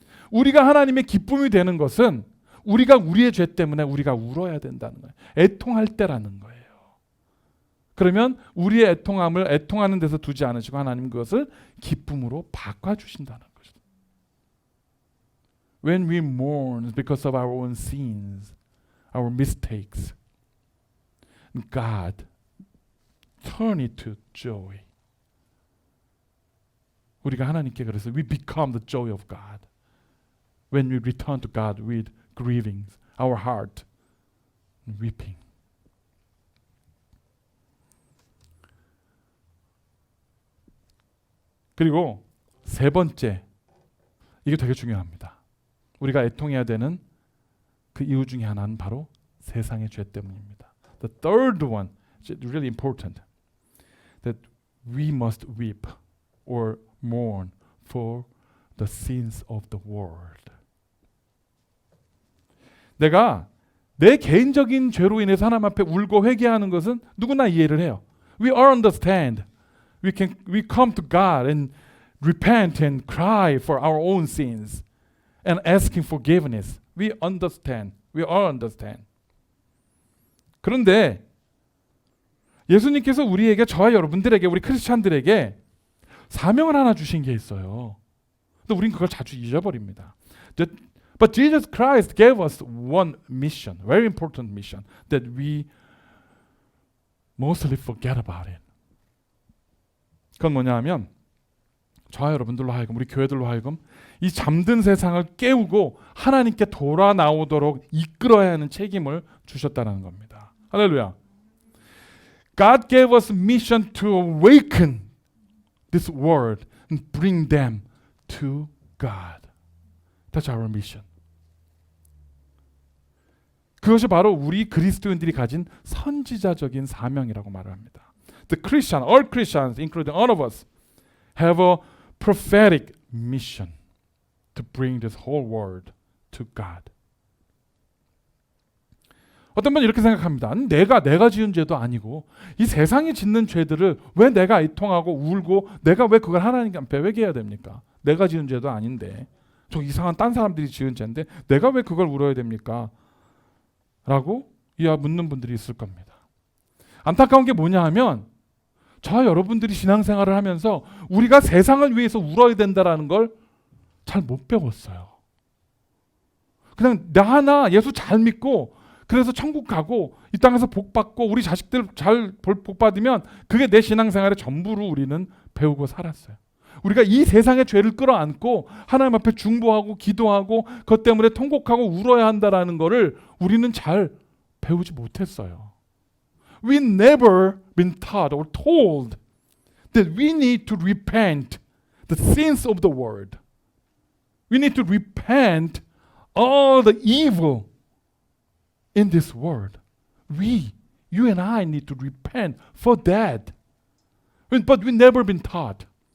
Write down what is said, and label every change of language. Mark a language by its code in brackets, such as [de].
[ko] 우리가 하나님의 기쁨이 되는 것은 우리가 우리의 죄 때문에 우리가 울어야 된다는 거예요. 애통할 때라는 거예요. 그러면 우리의 애통함을 애통하는 데서 두지 않으시고 하나님 그것을 기쁨으로 바꿔주신다는 거죠. [en] When we mourn because of our own sins, our mistakes, God, turn it to joy. [ko] 우리가 하나님께 그래서 [en] we become the joy of God. When we return to God with grieving, our heart weeping. [ko] 그리고 세 번째, 이게 되게 중요합니다. 우리가 애통해야 되는 그 이유 중에 하나는 바로 세상의 죄 때문입니다. [en] The third one is really important. That we must weep or mourn for the sins of the world. [ko] 내가 내 개인적인 죄로 인해서 하나님 앞에 울고 회개하는 것은 누구나 이해를 해요. [en] We all understand. We come to God and repent and cry for our own sins and asking forgiveness. We understand. We all understand. [ko] 그런데 예수님께서 우리에게, 저와 여러분들에게, 우리 크리스찬들에게 사명을 하나 주신 게 있어요. 근데 우린 그걸 자주 잊어버립니다. [en] But Jesus Christ gave us one mission, very important mission, that we mostly forget about it. [ko] 그건 뭐냐 하면 저와 여러분들로 하여금, 우리 교회들로 하여금 이 잠든 세상을 깨우고 하나님께 돌아 나오도록 이끌어야 하는 책임을 주셨다는 겁니다. 할렐루야. [en] God gave us mission to awaken this world and bring them to God. That's our mission. [ko] 그것이 바로 우리 그리스도인들이 가진 선지자적인 사명이라고 말을 합니다. [en] The Christian, all Christians, including all of us, have a prophetic mission to bring this whole world to God. [ko] 어떤 분은 이렇게 생각합니다. 내가 지은 죄도 아니고 이 세상이 짓는 죄들을 왜 내가 애통하고 울고 내가 왜 그걸 하나님 앞에 회개해야 됩니까? 내가 지은 죄도 아닌데 저 이상한 딴 사람들이 지은 죄인데 내가 왜 그걸 울어야 됩니까? 라고 묻는 분들이 있을 겁니다. 안타까운 게 뭐냐 하면 저와 여러분들이 신앙생활을 하면서 우리가 세상을 위해서 울어야 된다라는 걸 잘 못 배웠어요. 그냥 나 하나 예수 잘 믿고 그래서 천국 가고 이 땅에서 복 받고 우리 자식들 잘 복 받으면 그게 내 신앙생활의 전부로 우리는 배우고 살았어요. 우리가 이 세상의 죄를 끌어안고 하나님 앞에 중보하고 기도하고 그것 때문에 통곡하고 울어야 한다라는 거를 우리는 잘 배우지 못했어요. [en] We never been taught or told that we need to repent the sins of the world. We need to repent all the evil in this world. You and I need to repent for that. But we never been taught.